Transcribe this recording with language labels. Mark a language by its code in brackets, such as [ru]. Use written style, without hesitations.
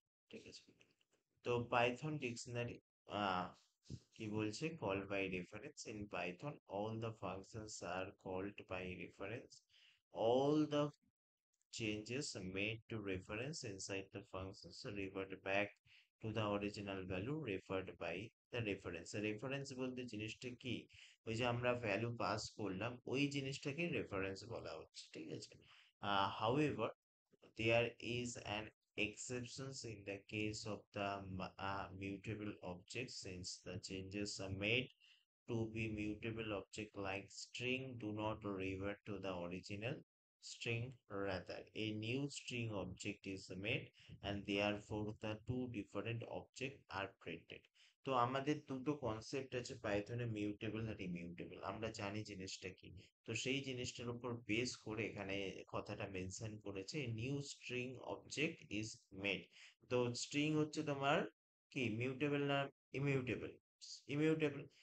[bn] ঠিক আছে, তো পাইথন ডিকশনারি কি বলছে, [en] Call by reference in Python all the functions are called by reference, all the changes made to reference inside the functions revert back to the original value referred by the reference। [bn] Reference বলতে জিনিসটা কি, ওই যে আমরা value pass করলাম ওই জিনিসটাকে reference বলা হচ্ছে। ঠিক আছে, [en] however there is an exception in the case of the mutable objects, since the changes are made to be mutable object like string do not revert to the original string, rather a new string object is made and therefore the two different objects are printed। [bn] তো আমাদের দুটো concept আছে পাইথনে, mutable আর immutable. আমরা জানি জিনিসটা কি। তো সেই জিনিসটার উপর বেস করে এখানে কথাটা মেনশন করেছে, [en] New string object is made. [bn] তো স্ট্রিং হচ্ছে তোমার কি, মিউটেবল না ইমিউটেবল? ইমিউটেবল।